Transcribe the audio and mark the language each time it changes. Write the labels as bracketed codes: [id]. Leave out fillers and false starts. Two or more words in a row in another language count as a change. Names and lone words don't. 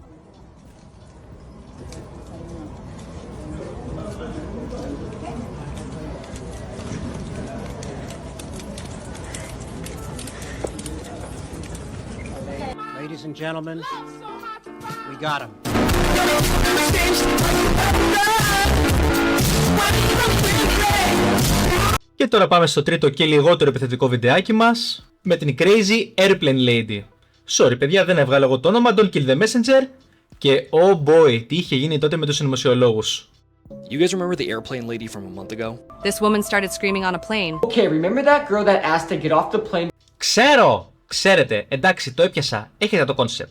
[en] Ladies and gentlemen, we got him. [el] Και τώρα πάμε στο τρίτο και λιγότερο επιθετικό βιντεάκι μας με την Crazy Airplane Lady. Sorry παιδιά, δεν έβγαλα εγώ το όνομα, [en] Don't Kill the Messenger. [el] Και [en] oh boy, [el] τι είχε γίνει τότε με τους συνωμοσιολόγους. [en] You guys remember the airplane lady from a month ago? This woman started screaming on a plane. Okay, remember that girl that asked to get off the plane? [el] Ξέρετε, εντάξει, το έπιασα, έχετε το concept.